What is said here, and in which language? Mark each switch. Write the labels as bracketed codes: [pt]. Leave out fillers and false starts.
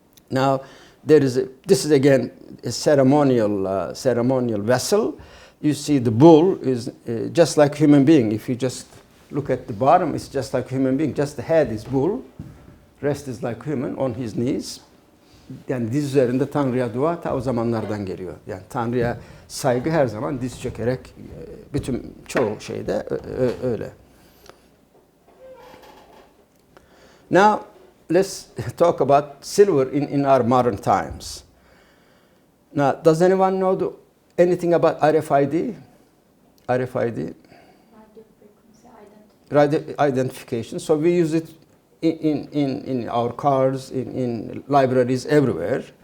[en] Now, this is again a ceremonial vessel. You see the bull is just like human being. If you just look at the bottom, it's just like human being. Just the head is bull, rest is like human on his knees. [tr] Yani diz üzerinde Tanrı'ya dua ta o zamanlardan geliyor. Yani Tanrı'ya saygı her zaman diz çökerek, bütün çoğu şeyde öyle. [en] Now let's talk about silver in our modern times. Now, does anyone know anything about RFID? RFID? Radio identification. So we use it in our cars, in libraries, everywhere.